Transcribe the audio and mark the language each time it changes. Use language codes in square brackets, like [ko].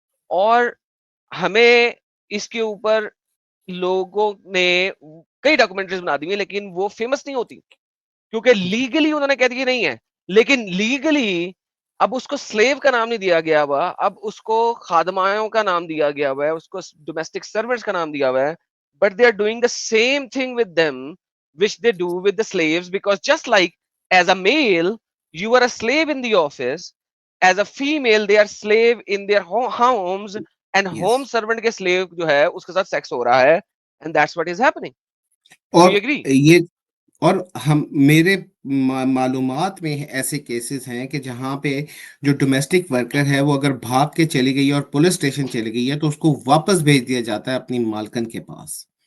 [ur] اور ہمیں اس کے اوپر لوگوں نے کئی ڈاکومنٹریز بنا دی ہیں, لیکن وہ فیمس نہیں ہوتی کیونکہ لیگلی انہوں نے کہہ دیا نہیں ہے. لیکن لیگلی اب اس کو سلیو کا نام نہیں دیا گیا ہوا, اب اس کو خادمائوں کا نام دیا گیا ہوا ہے, اس کو ڈومیسٹک سرونٹس کا نام دیا ہوا ہے. [en] But they are doing the same thing with them which they do with the slaves, because just like as a male you are a slave in the office, as a female they are slave in their homes, and yes. [ur] home servant کے slave جو ہے اس کے ساتھ sex ہو رہا ہے, [en] and that's what is happening. Do [ur] اور [en] you agree? [ur] یہ اور ہم میرے معلومات میں ایسے کیسز ہیں کہ جہاں پہ جو ڈومیسٹک ورکر ہے وہ اگر بھاگ کے چلی گئی اور پولیس اسٹیشن چلی گئی ہے تو اس کو واپس بھیج دیا جاتا ہے اپنی مالکن کے پاس.